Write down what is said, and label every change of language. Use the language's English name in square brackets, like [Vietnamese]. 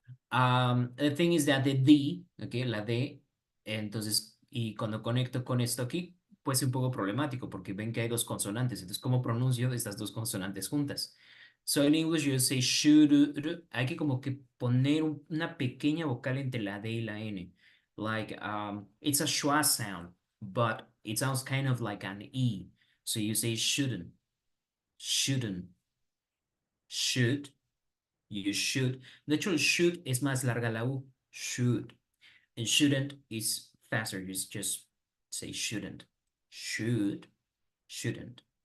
[English] The thing is that the D, okay, [Spanish] la D, entonces, y cuando conecto con esto aquí, puede ser un poco problemático porque ven que hay dos consonantes. Entonces, ¿cómo pronuncio estas dos consonantes juntas? [English] So in English you say should, [Spanish] hay que como que poner una pequeña vocal entre la D y la N. [English] Like, it's a schwa sound, but it sounds kind of like an E. So you say shouldn't, shouldn't, should, you should. [Spanish] De hecho, el should es más larga la U, should. [English] And shouldn't is faster, you just say shouldn't, shouldn't.